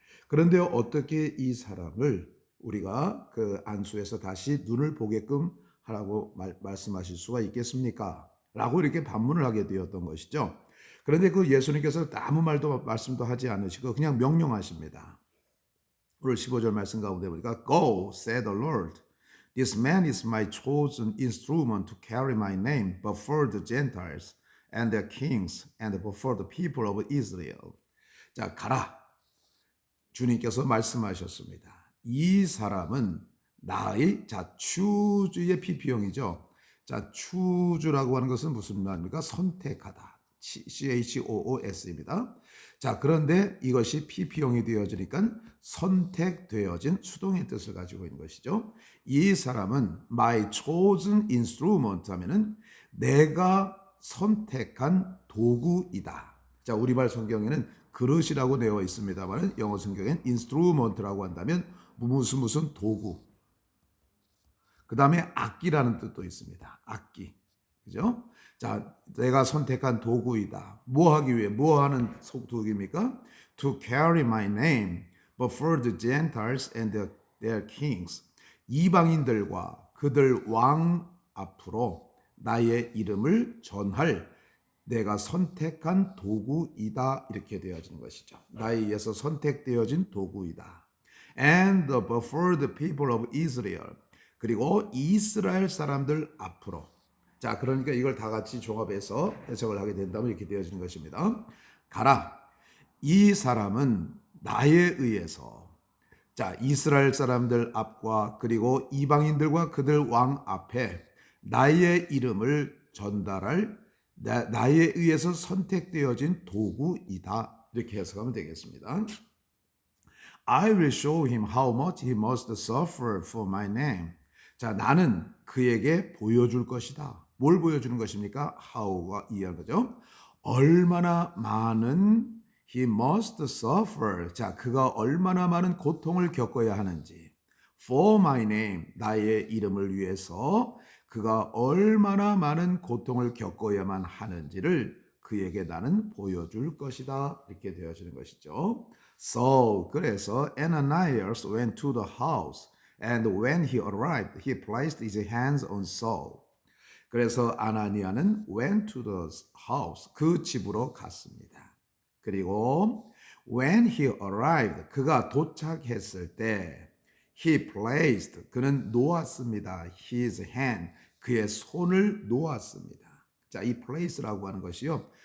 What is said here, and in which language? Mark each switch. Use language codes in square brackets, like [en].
[ko] 그런데 어떻게 이 사람을 우리가 그 안수에서 다시 눈을 보게끔 하라고 말씀하실 수가 있겠습니까? 라고 이렇게 반문을 하게 되었던 것이죠. 그런데 그 예수님께서 아무 말도 말씀도 하지 않으시고 그냥 명령하십니다. 오늘 15절 말씀 가운데 보니까 [en] Go, said the Lord. This man is my chosen instrument to carry my name before the Gentiles and their kings and before the people of Israel. [ko] 자, 가라. 주님께서 말씀하셨습니다. 이 사람은 나의 추주의 PP형이죠. 자, 추주라고 하는 것은 무슨 말입니까? 선택하다. CHOOS입니다. 자, 그런데 이것이 PP형이 되어지니까 선택되어진 수동의 뜻을 가지고 있는 것이죠. 이 사람은 [en] my chosen instrument [ko] 하면은 내가 선택한 도구이다. 자, 우리말 성경에는 그릇이라고 되어 있습니다만 영어 성경엔 instrument라고 한다면 무슨 도구. 그 다음에 악기라는 뜻도 있습니다. 악기. 그죠? 자, 내가 선택한 도구이다. 뭐 하기 위해? 뭐 하는 도구입니까? [en] To carry my name before the Gentiles and their kings. [ko] 이방인들과 그들 왕 앞으로 나의 이름을 전할 내가 선택한 도구이다. 이렇게 되어지는 것이죠. 나에 의해서 선택되어진 도구이다. [en] And before the people of Israel. [ko] 그리고 이스라엘 사람들 앞으로. 자, 그러니까 이걸 다 같이 종합해서 해석을 하게 된다면 이렇게 되어지는 것입니다. 가라. 이 사람은 나에 의해서 자, 이스라엘 사람들 앞과 그리고 이방인들과 그들 왕 앞에 나의 이름을 전달할 나에 의해서 선택되어진 도구이다. 이렇게 해석하면 되겠습니다. [en] I will show him how much he must suffer for my name. [ko] 자, 나는 그에게 보여줄 것이다. 뭘 보여주는 것입니까? how가 이해한 거죠. 얼마나 많은 [en] he must suffer. [ko] 자, 그가 얼마나 많은 고통을 겪어야 하는지. [en] for my name. [ko] 나의 이름을 위해서 그가 얼마나 많은 고통을 겪어야만 하는지를 그에게 나는 보여줄 것이다. 이렇게 되어지는 것이죠. [en] So, [ko] 그래서 [en] Ananias went to the house, and when he arrived, he placed his hands on Saul. [ko] 그래서 아나니아는 [en] went to the house, [ko] 그 집으로 갔습니다. 그리고 [en] when he arrived, [ko] 그가 도착했을 때 [en] he placed, [ko] 그는 놓았습니다. [en] his hand, [ko] 그의 손을 놓았습니다. 자, 이 place라고 하는 것이요.